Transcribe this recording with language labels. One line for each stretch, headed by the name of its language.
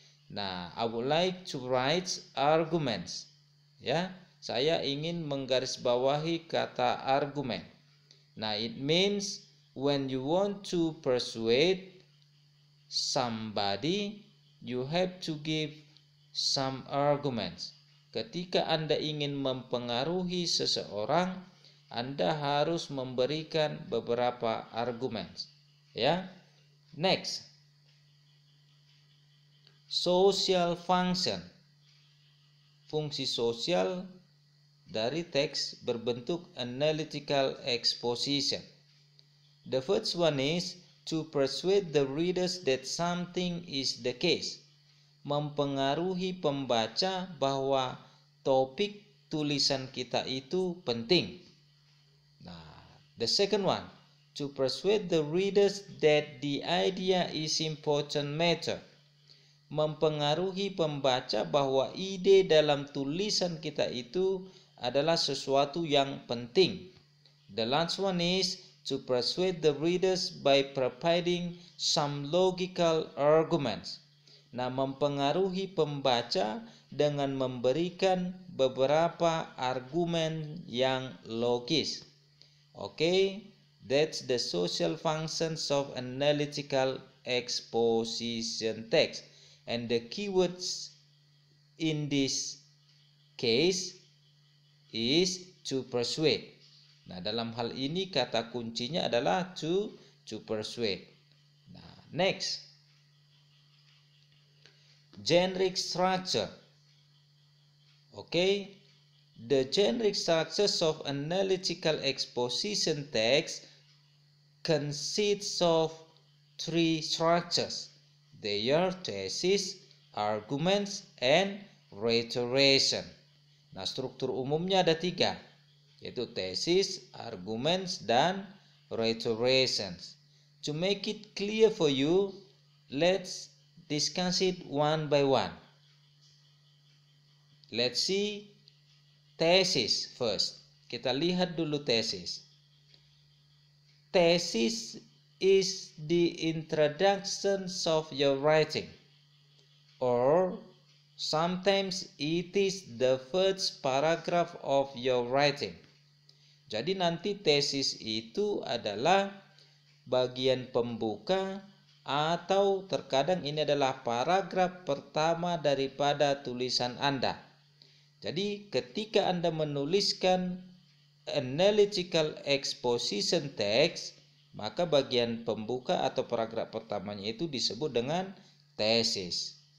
English: Nah, I would like to write arguments.
Indonesian: Ya, saya ingin menggarisbawahi kata argumen.
English: Nah, it means when you want to persuade somebody, you have to give some arguments.
Indonesian: Ketika Anda ingin mempengaruhi seseorang, Anda harus memberikan beberapa argumen. Ya. Next.
English: Social function.
Indonesian: Fungsi sosial dari teks berbentuk analytical exposition.
English: The first one is to persuade the readers that something is the case.
Indonesian: Mempengaruhi pembaca bahwa topik tulisan kita itu penting.
English: Nah, the second one, to persuade the readers that the idea is important matter.
Indonesian: Mempengaruhi pembaca bahwa ide dalam tulisan kita itu adalah sesuatu yang penting.
English: The last one is to persuade the readers by providing some logical arguments.
Indonesian: Nah, mempengaruhi pembaca dengan memberikan beberapa argumen yang logis.
English: Okay, that's the social functions of analytical exposition text. And the keywords in this case is to persuade.
Indonesian: Nah, dalam hal ini kata kuncinya adalah
English: to persuade. Nah, next. Generic structure. Okay. The generic structures of analytical exposition text consists of three structures. They are thesis, arguments, and rhetoric.
Indonesian: Nah, struktur umumnya ada tiga, yaitu thesis, arguments, dan rhetoric.
English: To make it clear for you, let's discuss it one by one. Let's see thesis first.
Indonesian: Kita lihat dulu thesis.
English: Thesis is the introduction of your writing, or sometimes it is the first paragraph of your writing.
Indonesian: Jadi nanti tesis itu adalah bagian pembuka atau terkadang ini adalah paragraf pertama daripada tulisan Anda. Jadi ketika Anda menuliskan analytical exposition text, maka bagian pembuka atau paragraf pertamanya itu disebut dengan thesis.